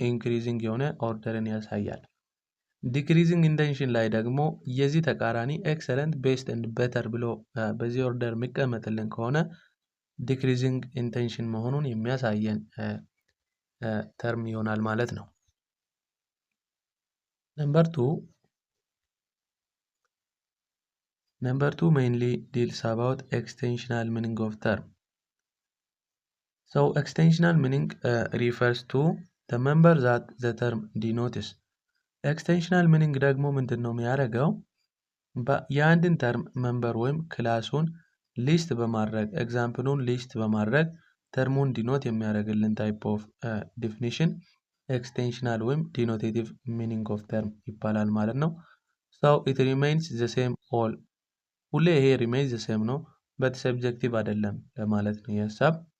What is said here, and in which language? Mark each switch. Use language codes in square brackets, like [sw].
[am] ኢንክሪዚንግ የሆነ ኦርደርን ያሳያል። ዲክሪዚንግ ኢንቴንሽን ላይ ደግሞ የዚህ ተቃራኒ ኤክሰለንት ቤስት ኤንድ በተር ብሎ በዚህ ኦርደር የሚቀመጥልን ከሆነ ዲክሪዚንግ ኢንቴንሽን መሆኑን የሚያሳየን ተርም ይሆናል ማለት ነው። [en] Number two mainly deals about extensional meaning of term. So extensional meaning refers to the member that the term denotes. [am] ኤክስቴንሽናል ሚኒንግ ደግሞ ምንድን ነው የሚያደርገው? የአንድን ተርም መንበር ወይም ክላሱን ሊስት በማድረግ ኤግዛምፕሉን ሊስት በማድረግ ተርሙን ዲኖት የሚያደርግልን ታይፕ ኦፍ ዲፊኒሽን ኤክስቴንሽናል ወይም ዲኖቴቲቭ ሚኒንግ ኦፍ ተርም ይባላል ማለት ነው። ሰው [en] ኢት ሪሜይንስ ዘ ሴም [am] ኦል ሁሌ ይሄ ሪሜይንስ ዘ ሴም ነው፣ በት ሰብጀክቲቭ አይደለም ለማለት ነው የሀሳብ